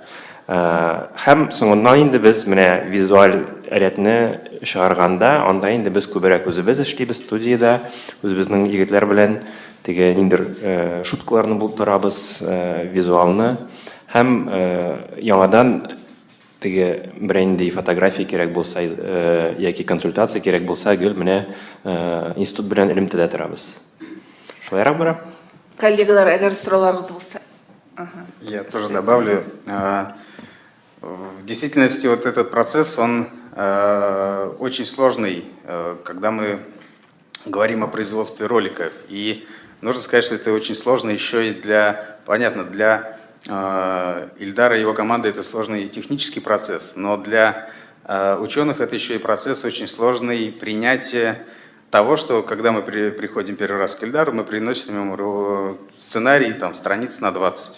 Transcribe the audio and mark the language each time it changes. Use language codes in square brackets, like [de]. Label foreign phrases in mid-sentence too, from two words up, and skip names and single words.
[tt] Һәм соңыннан инде без менә визуаль рәтне чыгарганда, анда инде без күбрәк үзебез эшлибез студиядә, үзебезнең егетләр белән теге ниндер шуткаларны булдырабыз, визуалны. Һәм яңадан теге бренди фотография кирәк булса, яки консультация кирәк булса, гел менә институт белән элемтәдә торабыз. Шулайрак бара. Коллегалар, әгәр сорауларыгыз булса. [ru] Я тоже добавлю. В действительности вот этот процесс, он очень сложный. Когда мы говорим о производстве роликов. И нужно сказать, что это очень сложно еще и понятно, для Ильдара и его команды это сложный технический процесс, но для ученых это еще и процесс очень сложный принятия того, что когда мы приходим первый раз к Ильдару, мы приносим ему сценарий, там, страниц на 20.